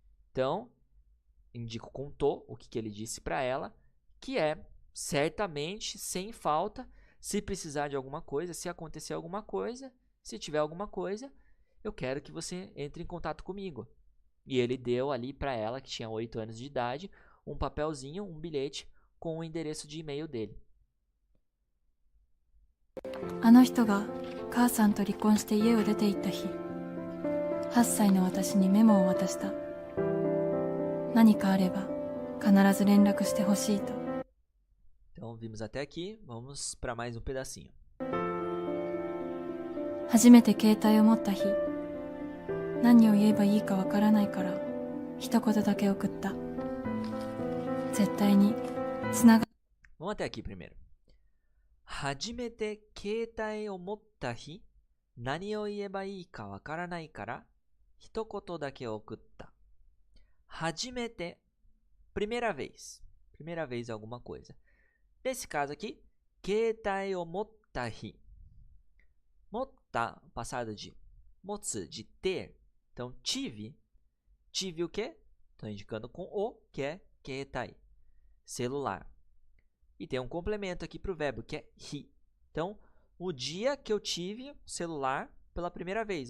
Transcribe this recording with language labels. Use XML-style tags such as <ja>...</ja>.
<pt>Então, indico com to o que ele disse para ela, que é certamente, sem falta, se precisar de alguma coisa, se acontecer alguma coisa, se tiver alguma coisa, eu quero que você entre em contato comigo. E ele deu ali para ela, que tinha 8 anos de idade, um papelzinho, um bilhete com o endereço de e-mail dele.</pt> <ja>あの人が母さんと離婚して家を出て行った日、8歳の私にメモを渡した。何かあれば必ず連絡してほしいと。</ja> <pt>Então, vimos até aqui, vamos para mais um pedacinho.</pt> <ja>初めて携帯を持った日、何を言えばいいかわからないから一言だけ送った。絶対につなが</ja> <pt>Vamos até aqui primeiro.</pt> <ja>初めて携帯を持った日、何を言えばいいかわからないから一言だけ送った。</ja> <pt>初めて, primeira vez. Primeira vez alguma coisa. Nesse caso aqui,</pt> <ja>携帯を持った日。</ja> <pt>持った, passado de 持つ, de ter. Então, tive. Tive o quê? Estou indicando com o, que é 携帯. Celular. E tem um complemento aqui para o verbo, que é hi. Então, o dia que eu tive celular pela primeira vez.</pt>